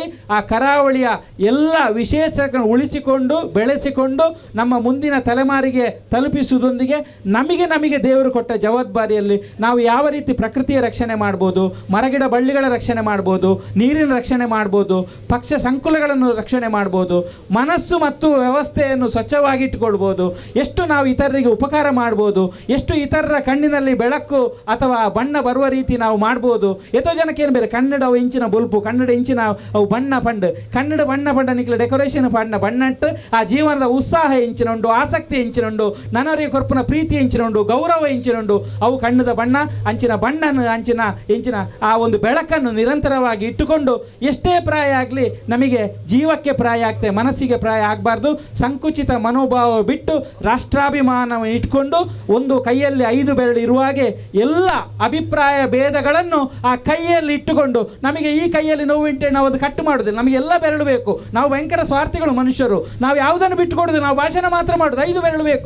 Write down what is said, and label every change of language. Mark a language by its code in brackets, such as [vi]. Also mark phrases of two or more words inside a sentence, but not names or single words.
[kn] ಆ ಕರಾವಳಿಯ ಎಲ್ಲ ವಿಶೇಷಗಳನ್ನು ಉಳಿಸಿಕೊಂಡು ಬೆಳೆಸಿಕೊಂಡು ನಮ್ಮ ಮುಂದಿನ ತಲೆಮಾರಿಗೆ ತಲುಪಿಸುವುದೊಂದಿಗೆ ನಮಗೆ ದೇವರು ಕೊಟ್ಟ ಜವಾಬ್ದಾರಿಯಲ್ಲಿ ನಾವು ಯಾವ ರೀತಿ ಪ್ರಕೃತಿಯ ರಕ್ಷಣೆ ಮಾಡ್ಬೋದು, ಮರಗಿಡ ಬಳ್ಳಿಗಳ ರಕ್ಷಣೆ ಮಾಡ್ಬೋದು, ನೀರಿನ ರಕ್ಷಣೆ ಮಾಡ್ಬೋದು, ಪಕ್ಷ ಸಂಕುಲಗಳನ್ನು ರಕ್ಷಣೆ ಮಾಡ್ಬೋದು, ಮನಸ್ಸು ಮತ್ತು ವ್ಯವಸ್ಥೆಯನ್ನು ಸ್ವಚ್ಛವಾಗಿಟ್ಟುಕೊಳ್ಬೋದು. ಎಷ್ಟು ನಾವು ಇತರರಿಗೆ ಉಪಕಾರ ಮಾಡ್ಬೋದು, ಎಷ್ಟು ಇತರರ ಕಣ್ಣಿನಲ್ಲಿ ಬೆಳಕು ಅಥವಾ ಬಣ್ಣ ಬರುವ ರೀತಿ ನಾವು ಮಾಡ್ಬೋದು. [tcy] ಎಷ್ಟೋ ಜನಕ್ಕೆ ಏನು ಬೇರೆ ಕನ್ನಡ ಅವು ಇಂಚಿನ ಬುಲ್ಪು, ಕನ್ನಡ ಇಂಚಿನ ಅವು ಬಣ್ಣ ಪಂಡು, ಕನ್ನಡ ಬಣ್ಣ ಪಂಡ ನಿಕ್ಲ ಡೆಕೋರೇಷನ್ ಬಣ್ಣಟ್ಟು ಆ ಜೀವನದ ಉತ್ಸಾಹ ಎಂಚಿನುಂಡು, ಆಸಕ್ತಿ ಎಂಚಿನುಂಡು, ನನ್ನವರಿಗೆ ಕೊರ್ಪುನ ಪ್ರೀತಿ ಎಂಚಿನುಂಡು, ಗೌರವ ಎಂಚಿನುಂಡು. ಅವು ಕಣ್ಣದ ಬಣ್ಣ ಅಂಚಿನ ಬಣ್ಣನ ಎಂಚಿನ [kn] ಆ ಒಂದು ಬೆಳಕನ್ನು ನಿರಂತರವಾಗಿ ಇಟ್ಟುಕೊಂಡು ಎಷ್ಟೇ ಪ್ರಾಯ ಆಗಲಿ ನಮಗೆ ಜೀವಕ್ಕೆ ಪ್ರಾಯ ಆಗ್ತದೆ, ಮನಸ್ಸಿಗೆ ಪ್ರಾಯ ಆಗಬಾರ್ದು. ಸಂಕುಚಿತ ಮನೋಭಾವ ಬಿಟ್ಟು ರಾಷ್ಟ್ರಾಭಿಮಾನವನ್ನು ಇಟ್ಕೊಂಡು ಒಂದು ಕೈಯಲ್ಲಿ 5 ಬೆರಳು ಇರುವಾಗೆ ಎಲ್ಲ ಅಭಿಪ್ರಾಯ ಭೇದಗಳನ್ನು ಆ ಕೈಯಲ್ಲಿ ಇಟ್ಟುಕೊಂಡು, ನಮಗೆ ಈ ಕೈಯಲ್ಲಿ ನೋವುಂಟೆ ನಾವು ಅದು ಕಟ್ಟು ಮಾಡೋದಿಲ್ಲ, ನಮಗೆ ಎಲ್ಲ ಬೆರಳು ಬೇಕು, ನಾವು ಭಯಂಕರ ಸ್ವಾರ್ಥಿಗಳು ಮನುಷ್ಯರು, ನಾವು ಯಾವುದನ್ನು ಬಿಟ್ಟು ಕೊಡೋದು, ನಾವು ಭಾಷಣ ಮಾತ್ರ ಮಾಡೋದು, 5 ಬೆರಳು ಬೇಕು.